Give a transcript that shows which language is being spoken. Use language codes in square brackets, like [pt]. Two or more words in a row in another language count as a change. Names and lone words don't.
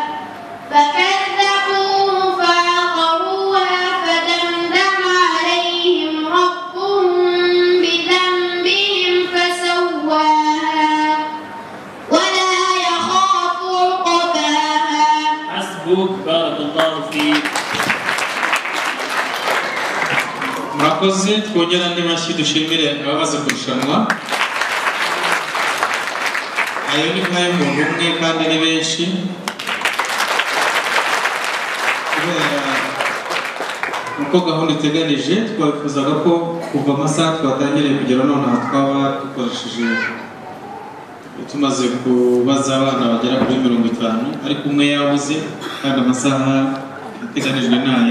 [ar] فكذبوه فعقروها فدمدم عليهم ربهم بذنبهم فسواها ولا يخاف عقباها. حسبك. بارك الله فيك. [rw] Murakoze, twongera andi mashyi dushimire ababaze kurushanwa. Ayo ni nk'ay'umuntu umwe kandi ni benshi. Kubera uko gahunda iteganije, twabifuzaga ko kuva amasaha twatangiriye kugera none aha twaba dukoresheje tumaze kubaza abana bagera kuri 50, ariko umwe yabuze kandi amasaha ateganijwe n'aya.